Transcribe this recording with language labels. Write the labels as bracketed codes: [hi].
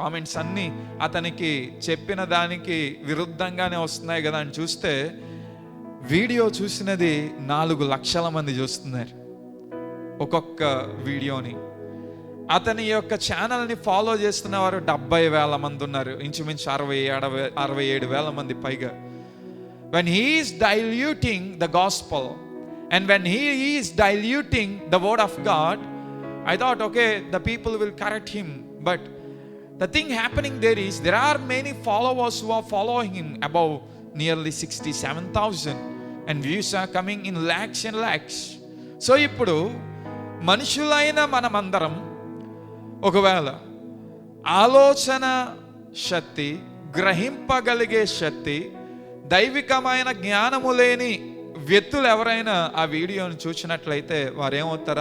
[te] Comments అన్నీ అతనికి చెప్పిన దానికి విరుద్ధంగానే వస్తున్నాయి కదా అని చూస్తే, వీడియో చూసినది 4 లక్షల మంది చూస్తున్నారు ఒక్కొక్క వీడియోని. అతని యొక్క ఛానల్ని ఫాలో చేస్తున్న వారు 70,000 మంది ఉన్నారు, ఇంచుమించు 67,000 మంది పైగా. [en] when he is diluting the gospel and when he is diluting the word of God, I thought okay, the people will correct him, but the thing happening there are many followers who are following him, above nearly 67,000, and views are coming in lakhs and lakhs. [te] So ఇప్పుడు మనుషులైన మనమందరం ఒకవేళ ఆలోచన శక్తి, గ్రహింపగలిగే శక్తి, దైవికమైన జ్ఞానము లేని వ్యక్తులు ఎవరైనా ఆ వీడియోని చూసినట్లయితే వారు ఏమవుతారు?